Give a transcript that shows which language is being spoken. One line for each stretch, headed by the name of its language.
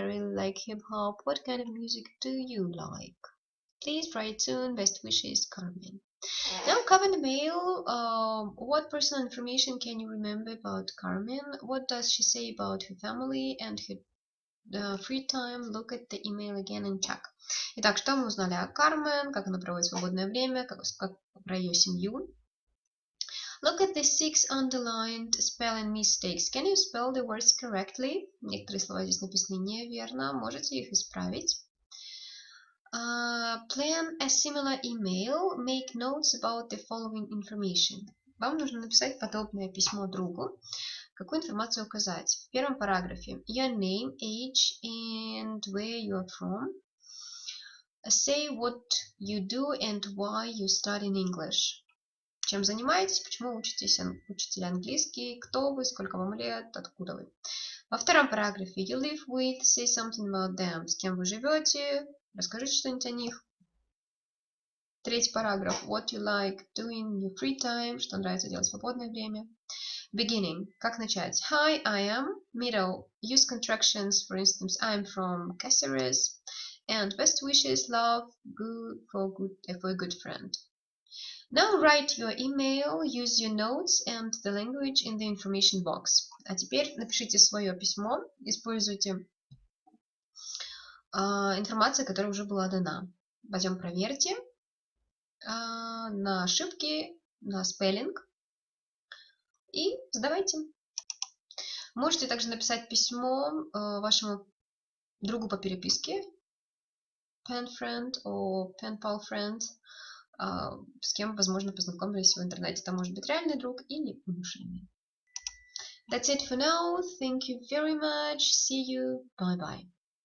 English: I really like hip-hop. What kind of music do you like? Please write soon. Best wishes, Carmen. Now, cover the mail. What personal information can you remember about Carmen? What does she say about her family and her free time? Look at the email again and check.
Russian: Итак, что мы узнали о Кармен, как она проводит свободное время, как про ее семью.
English: Look at the 6 underlined spelling mistakes. Can you spell the words correctly?
Russian: Некоторые слова здесь написаны неверно. Можете их исправить.
English: Plan a similar email. Make notes about the following information.
Russian: Вам нужно написать подобное письмо другу. Какую информацию указать? В первом параграфе.
English: Your name, age, and where you are from. Say what you do and why you study English.
Russian: Чем занимаетесь, почему учите английский, кто вы, сколько вам лет, откуда вы. Во втором параграфе.
English: You live with, say something about them.
Russian: С кем вы живете, расскажите что-нибудь о них. Третий параграф.
English: What you like doing in your free time.
Russian: Что нравится делать в свободное время.
English: Beginning.
Russian: Как начать?
English: Hi, I am. Middle. Use contractions. For instance, I'm from Cáceres. And best wishes, love, good for a good friend. Now write your email, use your notes and the language in the information box.
Russian: А теперь напишите свое письмо, используйте информацию, которая уже была дана. Пойдем проверьте на ошибки, на спеллинг и задавайте. Можете также написать письмо вашему другу по переписке,
English: pen friend or pen pal friend,
Russian: с кем, возможно, познакомились в интернете. Это может быть реальный друг или вымышленный.
English: That's it for now. Thank you very much. See you. Bye-bye.